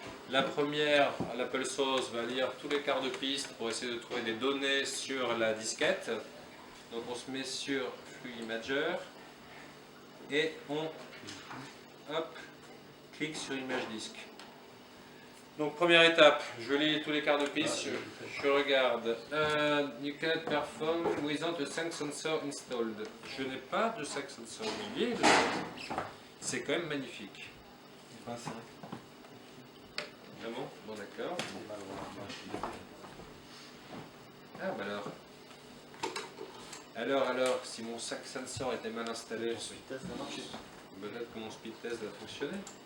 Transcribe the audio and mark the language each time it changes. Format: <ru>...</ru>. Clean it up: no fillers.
<fr>La première, l'Apple Sauce va lire tous les quarts de piste pour essayer de trouver des données sur la disquette. Donc on se met sur Flux Imager et on clique sur Image Disk. Donc première étape, je lis tous les quarts de piste, je regarde.</fr> <en>You can perform without a sync sensor installed.</en> <fr>Je n'ai pas de sync sensor lié. C'est quand même magnifique. Ah bon? Bon d'accord. Ah bah alors, si mon sync sensor était mal installé, peut-être que mon speed test va fonctionner.</fr>